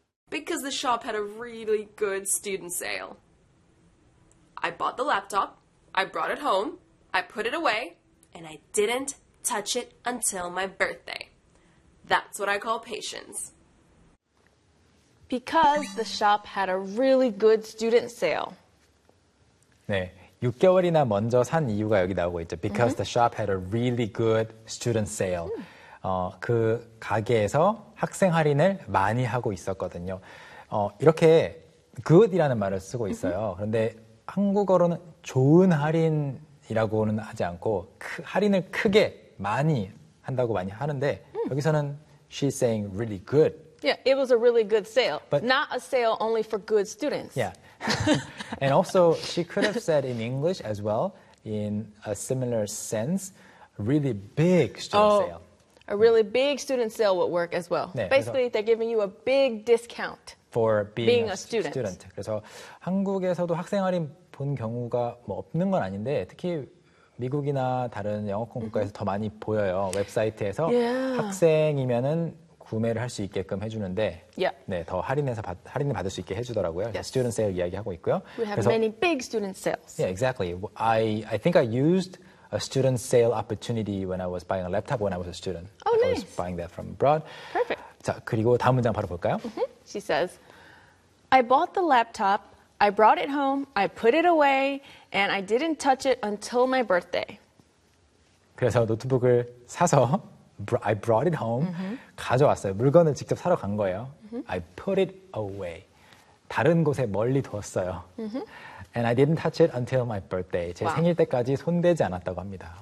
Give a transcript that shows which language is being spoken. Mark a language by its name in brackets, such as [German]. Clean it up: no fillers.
[English] Because the shop had a really good student sale. I bought the laptop, I brought it home, I put it away, and I didn't touch it until my birthday. That's what I call patience. Because the shop had a really good student sale. [Korean] 네. 6개월이나 먼저 산 이유가 여기 나오고 있죠. [English] Because the shop had a really good student sale. [Korean] 그 가게에서 학생 할인을 많이 하고 있었거든요. 이렇게 good이라는 말을 쓰고 있어요. 그런데 한국어로는 좋은 할인이라고는 하지 않고 할인을 크게 많이 한다고 많이 하는데 여기서는 [English] she's saying really good. Yeah, it was a really good sale. But not a sale only for good students. Yeah. And also, she could have said in English as well, in a similar sense, really big student sale. A really big student sale would work as well. [Korean] 네, [English] Basically, they're giving you a big discount for being a student. [Korean] 그래서 한국에서도 학생 할인 본 경우가 뭐 없는 건 아닌데, 특히 미국이나 다른 영어권 국가에서 더 많이 보여요. 웹사이트에서 학생이면은 구매를 할 수 있게끔 해주는데 네, 더 할인해서 할인을 받을 수 있게 해주더라고요. Student sale 이야기하고 있고요. [English] We have [Korean] 그래서, [English] many big student sales. Yeah, exactly. I think I used a student sale opportunity when I was buying a laptop when I was a student. Oh, nice. I was buying that from abroad. Perfect. [Korean] 자, 그리고 다음 문장 바로 볼까요? [English] She says, I bought the laptop, I brought it home, I put it away, and I didn't touch it until my birthday. [Korean] 그래서 노트북을 사서 [English] I brought it home. [Korean] 가져왔어요. 물건을 직접 사러 간 거예요. [English] I put it away. [Korean] 다른 곳에 멀리 두었어요. [English] And I didn't touch it until my birthday. [Korean] 제 생일 때까지 손대지 않았다고 합니다.